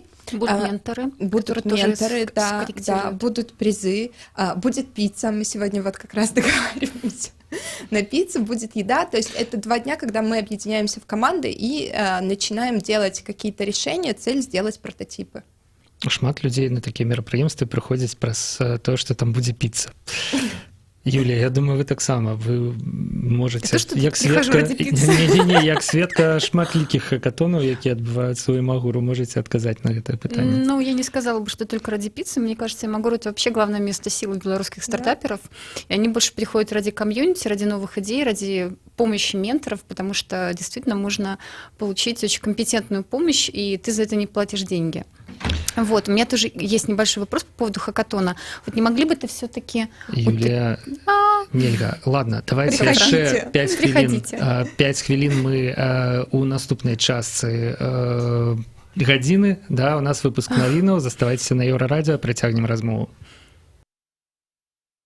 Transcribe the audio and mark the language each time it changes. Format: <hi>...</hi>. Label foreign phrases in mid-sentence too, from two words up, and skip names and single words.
<ru>Будут менторы. Будут менторы, да, будут призы, будет пицца. Мы сегодня вот как раз договариваемся. На пиццу будет еда, то есть это 2 дня, когда мы объединяемся в команды и начинаем делать какие-то решения, цель сделать прототипы.</ru> <be>Шмат людзей на такія мерапрыемствы прыходзяць праз тое, што там будзе піца. Юлія, я думаю, вы таксама,</be> <ru>вы можете,</ru> <be>як сведка, як сведка шматлікіх хакатонаў, якія адбываюцца ў Имагуру, можете адказаць на гэтае пытанне?</be> <ru>Ну, я не сказала бы, что только ради пиццы. Мне кажется, Имагур — это вообще главное место силы белорусских стартаперов. И они больше приходят ради комьюнити, ради новых идей, ради помощи менторов, потому что действительно можно получить очень компетентную помощь, и ты за это не платишь деньги. Вот, у меня тоже есть небольшой вопрос по поводу хакатона. Вот не могли бы ты все-таки... Юлия,</ru> <be>нельга.</be> <ru>Ладно, давайте</ru> <be>яшчэ 5 хвілін. 5 хвілін мы у наступнай частцы гадзіны, да, у нас выпуск навінаў. Заставайцеся на Еўрарадіо, працягнем размову.</be>